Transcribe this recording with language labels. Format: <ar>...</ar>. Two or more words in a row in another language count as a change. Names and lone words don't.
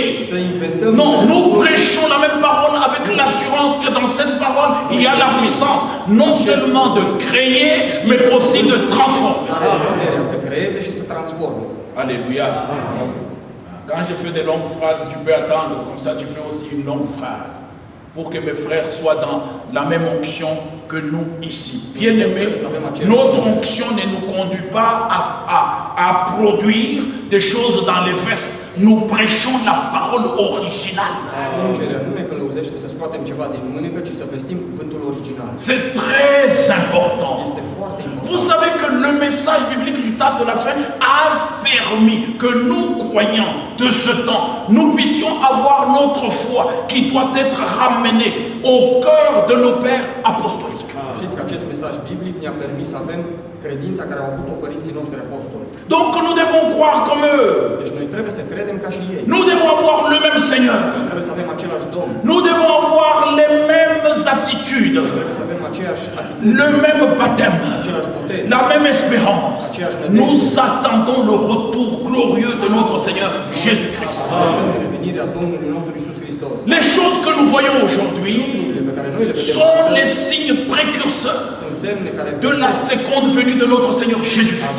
<ro>Să inventăm</ro> <fr>Non, nous prêchons la même parole avec l'assurance que dans cette parole, il y a la puissance non seulement de créer, mais aussi de transformer.</fr> <ro>Are puterea să creeze și să transforme.</ro> <fr>Alléluia. Quand je fais des longues phrases, tu peux attendre, comme ça tu fais aussi une longue phrase. Pour que mes frères soient dans la même onction que nous ici. Bien-aimés, notre onction ne nous conduit pas à produire des choses dans les vestes. Nous prêchons la parole originale. C'est très important. Vous savez que le message biblique du temps de la fin a permis que nous, croyants de ce temps, nous puissions avoir notre foi qui doit être ramenée au cœur de nos pères apostoliques.</fr> <ro>Știți că acest mesaj biblic ne-a permis să avem credința care au avut-o părinții noștri apostoli.</ro> <fr>Donc nous devons croire comme eux.</fr> <ro>Deci noi trebuie să credem ca și ei.</ro> <fr>Nous devons avoir le même Seigneur.</fr> <ro>Noi trebuie să avem același Domn.</ro> <fr>Nous devons avoir les mêmes attitudes.</fr> <ro>Noi trebuie să avem aceeași atitudine.</ro> <fr>Le même baptême.</fr> <ro>Același botez.</ro> <fr>La même espérance. Nous attendons le retour glorieux de notre Seigneur Jésus-Christ.</fr> <ro>Așteptăm revenirea Domnului nostru Iisus Hristos.</ro> <fr>Les choses que nous voyons aujourd'hui sont les signes précurseurs de la seconde venue de notre Seigneur Jésus-Christ.</fr>